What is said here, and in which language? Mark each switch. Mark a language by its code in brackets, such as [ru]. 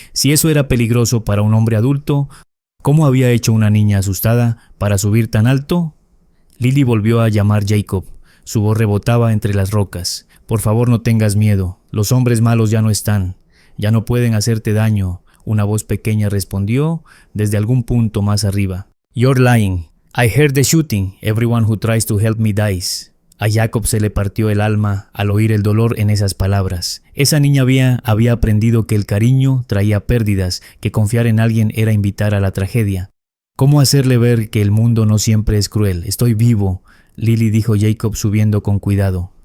[es] Si eso era peligroso para un hombre adulto, ¿cómo había hecho una niña asustada para subir tan alto? Lily volvió a llamar Jacob. Su voz rebotaba entre las rocas. «Por favor, no tengas miedo. Los hombres malos ya no están. Ya no pueden hacerte daño». Una voz pequeña respondió desde algún punto más arriba. [en] «You're lying. I heard the shooting. Everyone who tries to help me dies». [es] A Jacob se le partió el alma al oír el dolor en esas palabras. Esa niña había aprendido que el cariño traía pérdidas, que confiar en alguien era invitar a la tragedia. ¿Cómo hacerle ver que el mundo no siempre es cruel? «Estoy vivo», Lily dijo Jacob subiendo con cuidado.